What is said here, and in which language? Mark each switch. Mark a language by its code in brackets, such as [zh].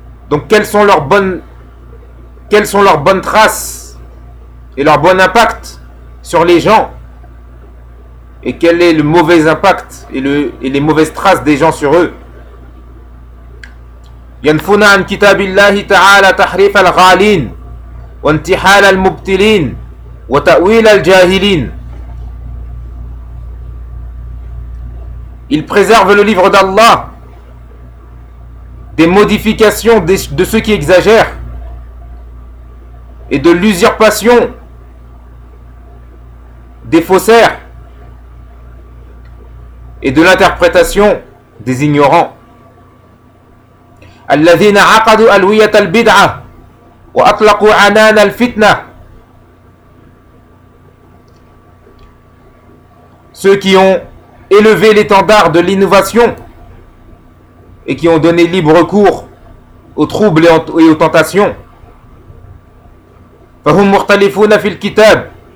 [fr] Donc quelles sont leurs bonnes traces et leur bon impact sur les gens, et quel est le mauvais impact et les mauvaises traces des gens sur eux. [ar] ينفون عن كتاب الله تعالى تحريف الغالين وانتحال المبتلين وتأويل الجاهلين. [fr] Ils préservent le livre d'Allah des modifications de ceux qui exagèrent et de l'usurpation des faussaires et de l'interprétation des ignorants. [ar] الذين عقدوا ألوية البدعة وأطلقوا عنان الفتنة. [fr] Ceux qui ont élevé l'étendard de l'innovation et qui ont donné libre cours aux troubles et aux tentations. [ar] فهم مختلفون في الكتاب.